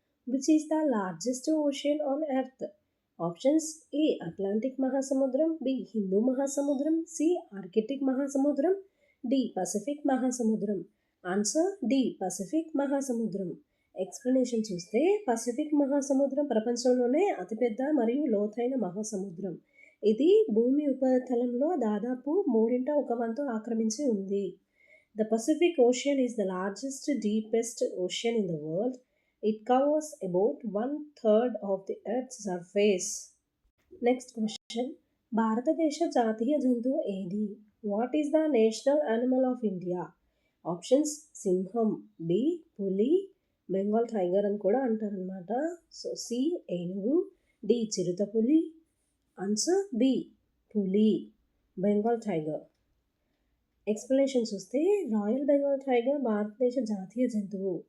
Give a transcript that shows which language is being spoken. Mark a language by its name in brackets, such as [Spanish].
[English] Which is the largest ocean on Earth? [Telugu] Options: ఏ Atlantic మహాసముద్రం, B Hindu మహాసముద్రం, C Arctic మహాసముద్రం, D Pacific మహాసముద్రం. Answer D Pacific మహాసముద్రం. Explanation చూస్తే, Pacific మహాసముద్రం ప్రపంచంలోనే అతిపెద్ద మరియు లోతైన మహాసముద్రం. ఇది భూమి ఉపరితలంలో దాదాపు 1/3 ఆక్రమించి ఉంది. [English] The Pacific Ocean is the largest, deepest ocean in the world. It covers about 1/3 of the Earth's surface. Next question. [Telugu] భారతదేశ జాతీయ జంతువు ఏది? [English] What is the national animal of India? [Telugu] Options: సింహం, బి పులి, బెంగాల్ టైగర్ అని కూడా అంటారనమాట. సో సి ఏనుగు, డి చిరుతపులి. ఆన్సర్ బి పులి, బెంగాల్ టైగర్. ఎక్స్ప్లెనేషన్ చూస్తే, రాయల్ బెంగాల్ టైగర్ భారతదేశ జాతీయ జంతువు.